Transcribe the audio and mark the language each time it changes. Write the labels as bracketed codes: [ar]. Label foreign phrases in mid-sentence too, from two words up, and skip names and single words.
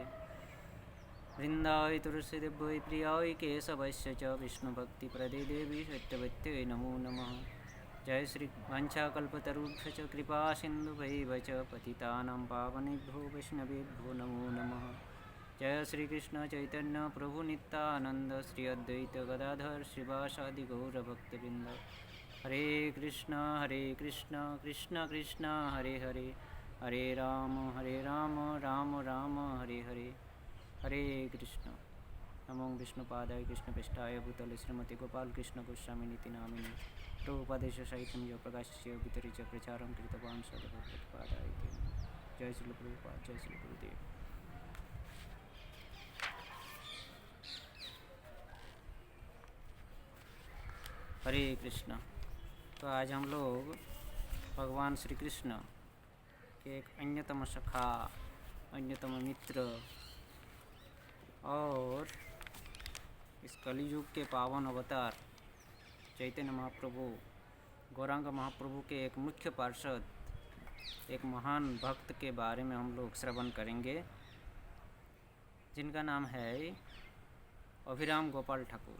[sa] वृंदावै तुलसीदेव्यै प्रियायै केशवस्य च विष्णुभक्तिप्रदे देवी सत्यवत्यै नमो नमः। जय श्री वाञ्छाकल्पतरुभ्यश्च कृपा सिन्धुभैव च पतितानां पावनेभ्यो वैष्णवेभ्यो नमो नमः। जय श्री कृष्ण चैतन्य प्रभु नित्यानंद श्री अद्वैत गदाधर श्रीवासादि गौरभक्तवृंद। हरे कृष्ण कृष्ण कृष्ण हरे हरे, हरे राम राम राम हरे हरे। हरे कृष्ण। नमो विष्णुपादाय कृष्णप्रेष्ठाय भूतले श्रीमते गोपाल कृष्ण गोस्वामिनीति नामिने। प्रभुपादेश साहित्यं यो प्रकाश्य वितरित प्रचारं कृतवान् सदभगवत्पादाय ते नमः। जय श्री प्रभुपाद, जय श्री गुरुदेव। हरे कृष्ण। [hi] तो आज हम लोग भगवान श्री कृष्ण के एक अन्यतम सखा, अन्यतम मित्र और इस कलियुग के पावन अवतार चैतन्य महाप्रभु गौरांग महाप्रभु के एक मुख्य पार्षद, एक महान भक्त के बारे में हम लोग श्रवण करेंगे, जिनका नाम है अभिराम गोपाल ठाकुर।